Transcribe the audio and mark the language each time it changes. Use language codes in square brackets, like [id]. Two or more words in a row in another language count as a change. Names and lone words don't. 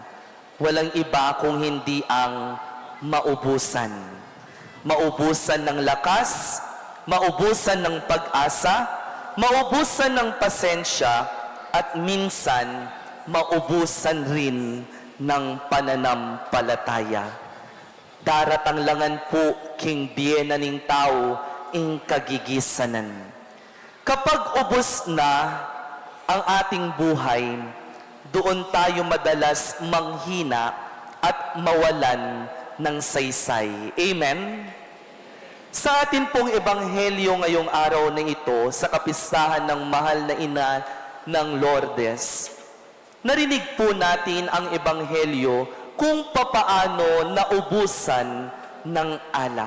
[tl] Walang iba kung hindi ang maubusan. Maubusan ng lakas, maubusan ng pag-asa, maubusan ng pasensya, at minsan maubusan rin ng pananampalataya. [pam] Daratang langan po king biyena ning tao ing kagigisanan. [tl] Kapag ubos na ang ating buhay, doon tayo madalas manghina at mawalan ng saysay. Amen? Sa atin pong ebanghelyo ngayong araw na ito, sa kapistahan ng mahal na ina ng Lourdes, narinig po natin ang ebanghelyo kung papaano naubusan ng alak.